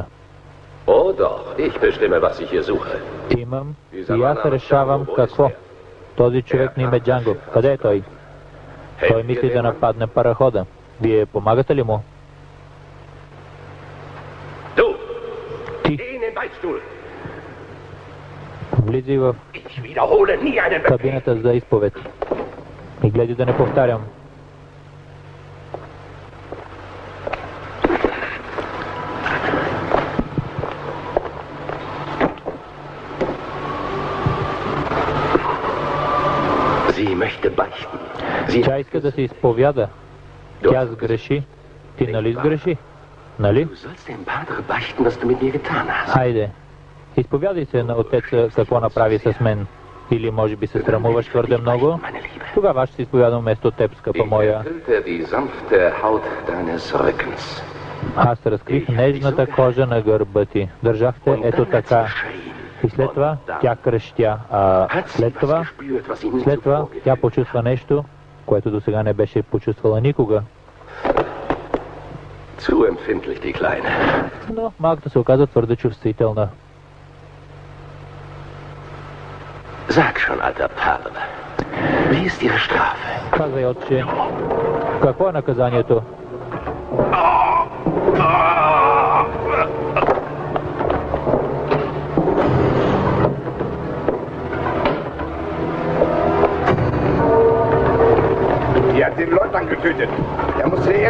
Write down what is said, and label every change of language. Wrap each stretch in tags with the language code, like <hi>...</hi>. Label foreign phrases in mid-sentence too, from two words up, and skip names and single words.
<de>Oh doch, ich bestimme, was ich hier suche.</de> <bg>Имам и аз решавам какво. Този човек на име Джанго. Къде е той? Той мисли да нападне парахода. Вие помагате ли му?</bg> <de>Du!</de> <bg>Ти!</bg> <de>Geh in den Beichtstuhl!</de> <bg>Влизай в</bg> <de>Ich wiederhole nie einen Befehl!</de> <bg>кабината за изповед. И гледай да не повтарям.</bg> <de>Sie möchte beichten.</de> <bg>Тя иска да се изповяда. Тя сгреши. Ти нали сгреши? Нали?</bg> <de>Du sollst dem Padre beichten, was du mit mir getan hast.</de> <bg>Хайде. Изповядай се на отеца какво направи с мен. Или може би се срамуваш твърде много?</bg> <de>Meine Liebe.</de> <bg>Тогава аз ще се изповядам вместо теб, скъпа моя.</bg> <de>Enthüllte die sanfte Haut deines Rückens.</de> <bg>Аз разкрих нежната кожа на гърба ти. Държахте ето така. И след това тя крещя. А след това тя почувства нещо, което до сега не беше почувствала никога.</bg> <de>Zu empfindlich, die Kleine.</de> <bg>Но малката се оказа твърде чувствителна.</bg> <de>Sag schon, alter Padre, wie ist ihre Strafe?</de> <bg>Казвай, отче, какво е наказанието?</bg> <de>Die hat den Leutnant getötet. Er muss hier</de>